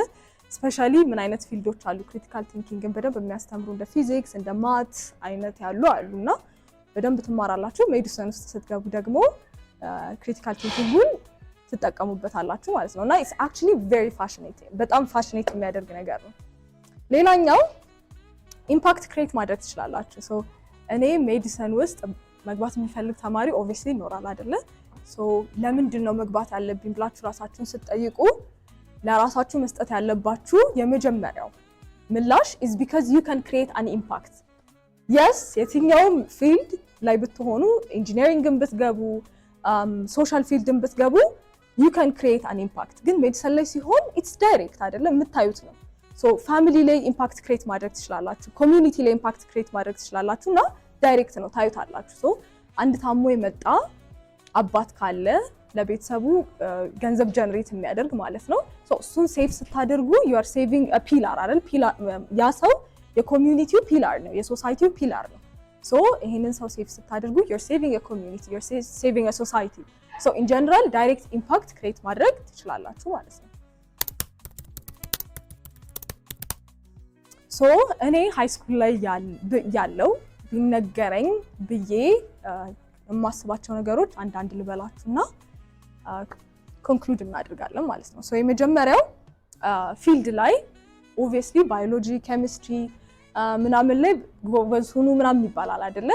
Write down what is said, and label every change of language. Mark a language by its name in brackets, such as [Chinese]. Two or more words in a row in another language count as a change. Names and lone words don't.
[Amharic] ስፔሻሊ ምን አይነት ፊልዶች አሉ [English] critical thinking [Amharic] በደንብ የሚያስተምሩ እንደ ፊዚክስ እንደ ማት አይነት ያሉ አሉና በደንብ ትማራላችሁ። ሜዲሲን ውስጥ ስትገቡ ደግሞ [English] critical thinking [Amharic] ትጠቀሙበታላችሁ ማለት ነው። እና [English] it's actually very fascinating፣ [Amharic] በጣም ፋሽኔት የሚያደርግ ነገር ነው። ሌላኛው [English] impact create [Amharic] ማድረግ ትችላላችሁ። ሶ እኔ ሜዲሲን ውስጥ መግባት የሚፈልግ ተማሪ ኦብቪየስሊ ይኖራል አይደለ? ሶ ለምንድን ነው መግባት ያለብኝ ብላችሁ ራሳችሁን ስትጠይቁ ለራሳችሁ መስጠት ያለባችሁ የመጀመሪያው ምላሽ [English] is because you can create an impact። [Amharic] yes የትኛውም ፊልድ ላይ ብትሆኑ ኢንጂነሪንግን ብትገቡ ሶሻል ፊልድን ብትገቡ [English] you can create an impact። [Amharic] ግን ሜዲሲን ላይ ሲሆን [English] it's direct [Amharic] አይደለም፣ የምታዩት ነው። ሶ ፋሚሊ ላይ [English] impact create [Amharic] ማድረግ ትችላላችሁ፣ ኮሚዩኒቲ ላይ [English] impact create [Amharic] ማድረግ ትችላላችሁ እና ዳይሬክት ነው ታዩታላችሁ። ሶ አንድ ታሞ የመጣ አባት ካለ ለቤተሰቡ ገንዘብ ጀነሬት የሚያደርግ ማለት ነው። ሶ እሱን ሴቭ ስታደርጉ [English] you are saving a pillar [Amharic] አይደል? ያ ሰው የኮሚዩኒቲው ፒላር ነው፣ የሶሳይቲው ፒላር ነው። ሶ ይሄንን ሰው ሴቭ ስታደርጉ [English] you're saving a community, you're saving a society። [Amharic] ሶ [English] in general direct impact create [Amharic] ማድረግ ትችላላችሁ ማለት ነው። ሶ እኔ [English] high school [Amharic] ላይ ያለው ቢነገረኝ ብዬ የማስባቸው ነገሮች አንዳንድ ልበላችሁና ኮንክሉድ እናደርጋለን ማለት ነው። ሶ የመጀመሪያው ፊልድ ላይ ኦብቪየስሊ [English] biology, chemistry [Amharic] ምናምን ላይ ጎበዝ ሁኑ ምናምን ይባላል አይደለ?